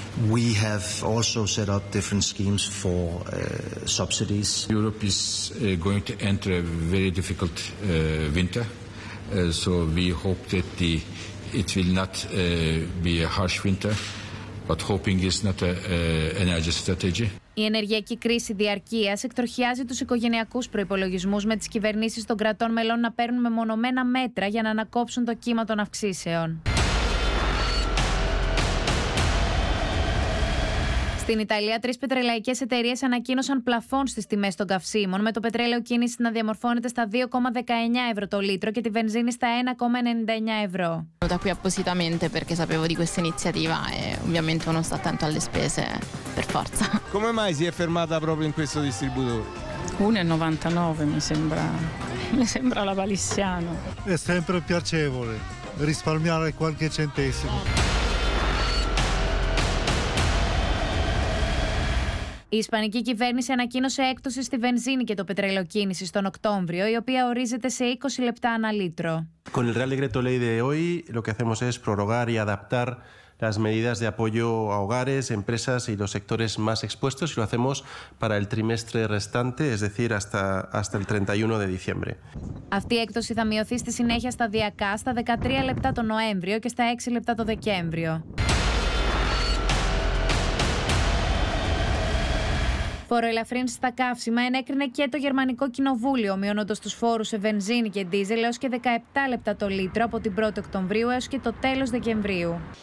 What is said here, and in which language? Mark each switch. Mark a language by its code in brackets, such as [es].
[en] We have also set up different schemes for subsidies. Europe is going to enter a very difficult winter. So we hope that it will not be a harsh winter. But hoping is not an energy strategy. [el] Η ενεργειακή κρίση διαρκείας εκτροχιάζει τους οικογενειακούς προϋπολογισμούς, με τις κυβερνήσεις των κρατών μελών να παίρνουν μεμονωμένα μέτρα για να ανακόψουν το κύμα των αυξήσεων. Στην Ιταλία, τρεις πετρελαϊκές εταιρείες ανακοίνωσαν πλαφόν στις τιμές των καυσίμων, με το πετρέλαιο κίνηση να διαμορφώνεται στα 2,19 ευρώ το λίτρο και τη βενζίνη στα 1,99 ευρώ. Ήρθα εδώ [it] appositamente perché sapevo di questa iniziativa e ovviamente non sto attento alle spese per forza. Come mai si è fermata proprio in questo distributore? 1,99 mi sembra la Valissiano. È sempre piacevole risparmiare qualche centesimo. [el] Η Ισπανική κυβέρνηση ανακοίνωσε έκπτωση στη βενζίνη και το πετρέλαιο κίνησης τον Οκτώβριο, η οποία ορίζεται σε 20 λεπτά ανά λίτρο. [es] Con el Real Decreto Ley de hoy, lo que hacemos es prorrogar y adaptar las medidas de apoyo a hogares, empresas y los sectores más expuestos, y lo hacemos para el trimestre restante, es decir, hasta el 31 de diciembre. [el] Αυτή η έκπτωση θα μειωθεί στη συνέχεια σταδιακά στα 13 λεπτά το Νοέμβριο και στα 6 λεπτά το Δεκέμβριο. Φοροελαφρύνση στα καύσιμα ενέκρινε και το Γερμανικό Κοινοβούλιο, μειώνοντας τους φόρους σε βενζίνη και ντίζελ έως και 17 λεπτά το λίτρο από την 1η Οκτωβρίου έως και το τέλος Δεκεμβρίου.